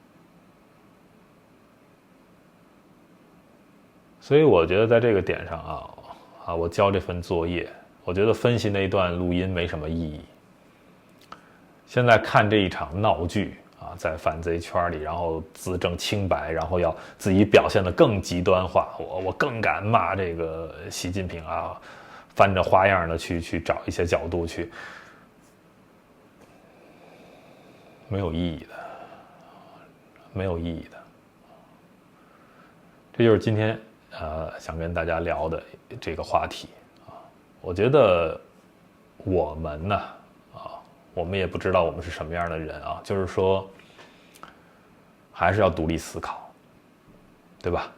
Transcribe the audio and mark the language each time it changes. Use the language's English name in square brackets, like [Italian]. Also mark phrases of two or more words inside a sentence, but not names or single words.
[Chinese] 所以我覺得在這個點上我交這份作業，我覺得分析那段錄音沒什麼意義。現在看這一場鬧劇在反賊圈裡，然後自證清白，然後要自己表現得更極端化，我更敢罵這個習近平翻着花樣的去找一些角度去，沒有意義的，沒有意義的。這就是今天想跟大家聊的這個話題我覺得我們呢我們也不知道我們是什麼樣的人就是說還是要獨立思考，對吧？